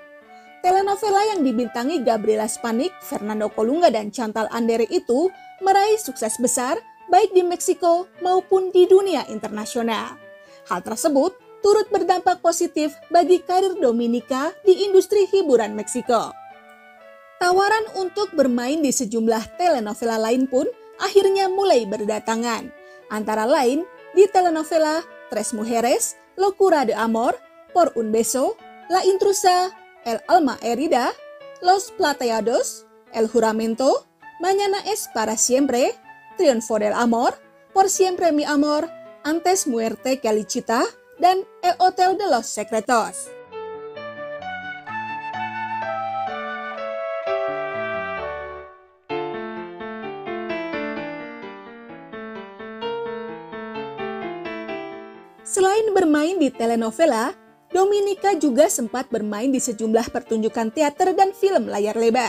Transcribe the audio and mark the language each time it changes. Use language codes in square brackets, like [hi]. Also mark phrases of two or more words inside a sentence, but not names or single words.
[id] Telenovela yang dibintangi Gabriela Spanik, Fernando Colunga, dan Chantal Andere itu meraih sukses besar baik di Meksiko maupun di dunia internasional. Hal tersebut turut berdampak positif bagi karir Dominica di industri hiburan Meksiko. Tawaran untuk bermain di sejumlah telenovela lain pun akhirnya mulai berdatangan. Antara lain di telenovela Tres Mujeres, Locura de Amor, Por un Beso, La Intrusa, El Alma Herida, Los Plateados, El Juramento, Mañana es para siempre, Triunfo del Amor, Por siempre mi amor, Antes muerte que Lichita, dan El Hotel de los Secretos. Selain bermain di telenovela, Dominica juga sempat bermain di sejumlah pertunjukan teater dan film layar lebar.